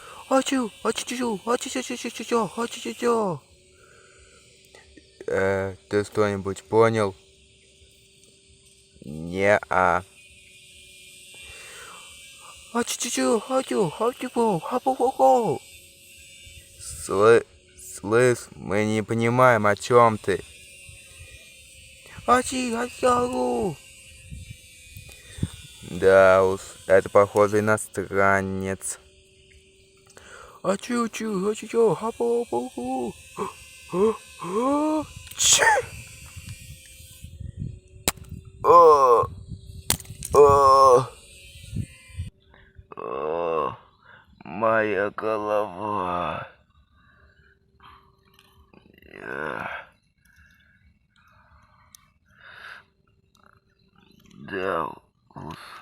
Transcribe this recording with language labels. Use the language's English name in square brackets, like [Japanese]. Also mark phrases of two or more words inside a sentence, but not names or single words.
[Russian] Ачу, ачу-чу, ачу-чу-чу-чу-чу, ачу-чу-чу. Ты что-нибудь понял? Не-а. Ачу-чу-чу, ачу, ачу-пу, хапу-ху-ху. Слышь, мы не понимаем, о чем ты. Ачи, ачагу. Да уж, это похоже иностранец. Ачу-чу, ачу-чу, хапу-ху-ху. Чи! О! О! О! Моя голова. Да уж.